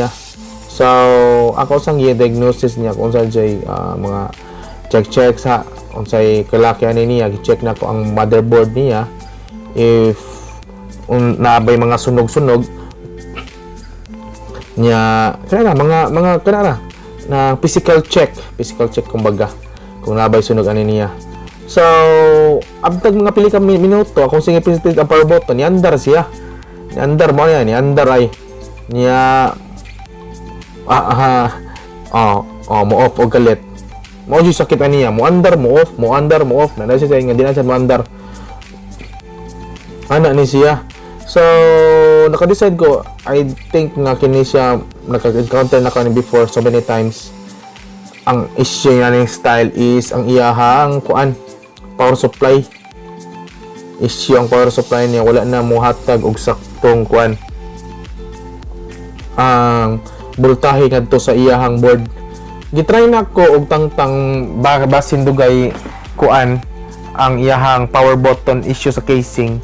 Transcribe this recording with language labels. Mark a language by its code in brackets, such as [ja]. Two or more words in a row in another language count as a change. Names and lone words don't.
[ceb] So ako sang gi-diagnosis niya kung unsa jud mga check sa unsay kalaki ani niya, gi-check na ko ang motherboard niya if naabay mga sunog-sunog niya kana mga kana na [en] physical check [ceb] kumbaga kung naabay sunog ani niya. So abtag mga pili ka minuto akong sige pisit ang power button ni andar siya ni andar mo yan ni andar ay niya mo off og galit mo jud sakit ani niya mo andar mo off na siya nga di na siya mo andar ana ni siya. So, naka-decide ko, [en] I think [ceb] nga kini siya, naka-encounter na ko ni before [en] so many times. [ceb] Ang issue niya ng style is, ang iyahang kuan, [en] power supply. [ceb] Issue ang [en] power supply [ceb] niya, wala na mo hatag og saktong kuan. Ang voltahe ngadto sa iyahang board. Gitry na ko og tangtang basin dugay kuan, ang iyahang [en] power button issue [ceb] sa casing.